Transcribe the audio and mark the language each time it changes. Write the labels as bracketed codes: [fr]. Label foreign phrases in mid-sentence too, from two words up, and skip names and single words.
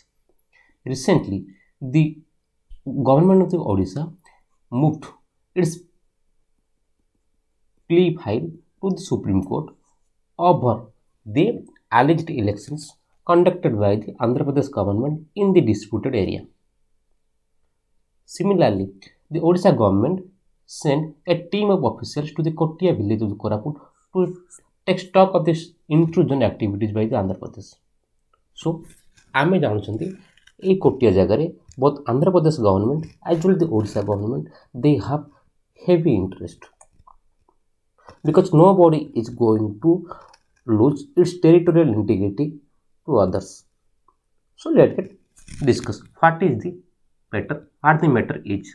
[en] Recently, the government of the Odisha moved its plea file to the Supreme Court over the alleged elections conducted by the Andhra Pradesh government in the disputed area. Similarly, the Odisha government sent a team of officials to the Kotia village of the Koraput to take stock of this intrusion activities by the Andhra Pradesh. So, [or] ଆମେ ଜାଣୁଛନ୍ତି ଏଇ କୋଟିଆ ଜାଗାରେ [en] both Andhra Pradesh government as well as the Odisha government they have heavy interest because nobody is going to lose its territorial integrity to others. So let's get discuss what is the matter or the matter is.